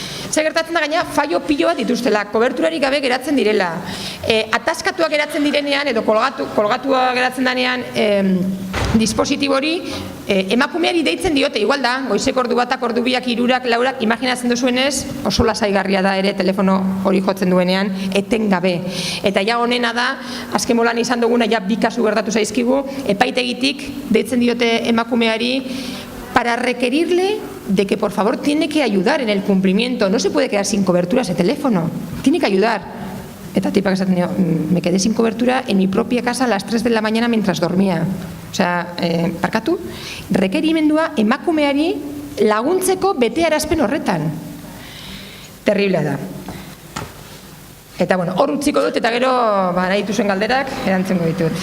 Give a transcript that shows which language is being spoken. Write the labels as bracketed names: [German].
[Basque] Zer gertatzen da gaina fallo pilo bat dituztela, koberturarik gabe geratzen direla. Ataskatuak geratzen direnean, edo kolgatua geratzen danean dispositibo hori, emakumeari deitzen diote, igual da, goizeko ordu batak, ordu biak, irurak, laurak, imaginatzen duzuenez, oso lasaigarria da ere telefono hori jotzen duenean, etengabe. Eta ja honena da, azken molan izan duguna, ja bi kasu gertatu zaizkigu, epaitegitik deitzen diote emakumeari, [Spanish] para requerirle de que por favor tiene que ayudar en el cumplimiento, no se puede quedar sin cobertura ese teléfono, tiene que ayudar. [Basque] Eta tipak esaten dio, [Spanish] me quedé sin cobertura en mi propia casa a las 3 de la mañana mientras dormía. [Basque] Osea, parkatu, rekerimendua emakumeari laguntzeko betearazpen horretan. Terriblea da. Eta bueno, hor utziko dut eta gero nahi dituzen galderak erantzungo ditut.